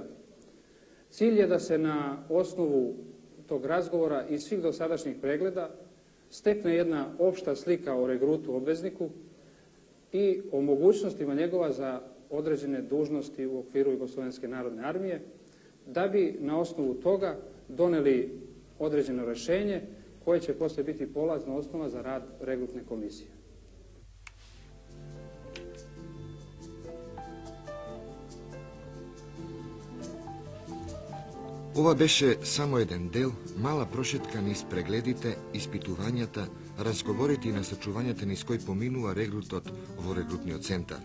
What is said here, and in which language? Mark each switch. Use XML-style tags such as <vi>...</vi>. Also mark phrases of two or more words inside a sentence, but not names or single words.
<sr>Cilj je da se na osnovu tog razgovora i svih dosadašnjih pregleda stekne jedna opšta slika o regrutu obvezniku i o mogućnostima njegova za određene dužnosti u okviru Jugoslovenske narodne armije, da bi na osnovu toga doneli određeno rješenje koje će poslije biti polazna osnova za rad regrutne komisije.</sr> <mk>Ова беше само еден дел, мала прошетка низ прегледите, испитувањата, разговорите и насочувањата низ кој поминува регрутот во регрутниот центар.</mk>